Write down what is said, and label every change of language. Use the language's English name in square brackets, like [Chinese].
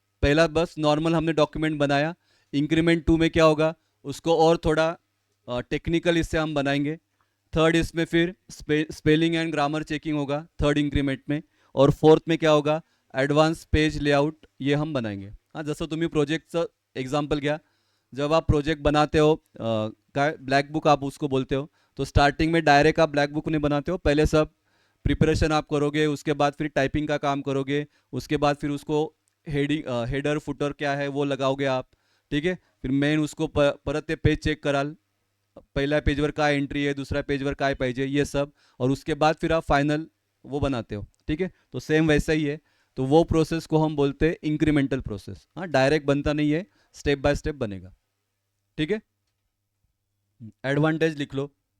[Hindi] पहला बस नॉर्मल हमने डॉक्यूमेंट बनाया. इंक्रीमेंट 2 में क्या होगा, उसको और थोड़ा टेक्निकल इससे हम बनाएंगे. थर्ड इसमें फिर स्पेलिंग एंड ग्रामर चेकिंग होगा थर्ड इंक्रीमेंट में. और फोर्थ में क्या होगा, ॲडव्हान्स पेज लेआउट, ये हम बनाएंगे. [Marathi] हाँ, जसं तुम्ही प्रोजेक्टचं एक्झाम्पल घ्या. [Hindi] जब आप प्रोजेक्ट बनाते हो, काय ब्लैक बुक आप उसको बोलते हो, तो स्टार्टिंग में डायरेक्ट आप ब्लैक बुक नहीं बनाते हो. पहले सब प्रिपरेशन आप करोगे, उसके बाद फिर टाइपिंग का काम करोगे, उसके बाद फिर उसको हेडिंग, हेडर फुटर क्या है वो लगाओगे आप. [Marathi] ठीक आहे. [Hindi] फिर मेन उसको [Marathi] परत ते पेज चेक कराल, पहिल्या पेजवर काय एंट्री आहे, दुसऱ्या पेजवर काय पाहिजे, [Hindi] ये सब. और उसके बाद फिर आप फाइनल वो बनाते हो. ठीक है. तो सेम वैसा ही है. तो वो प्रोसेस को हम बोलते हैं इंक्रीमेंटल प्रोसेस. हाँ, डायरेक्ट बनता नहीं है, स्टेप बाय स्टेप बनेगा. ठीक है. एडवांटेज लिख लो.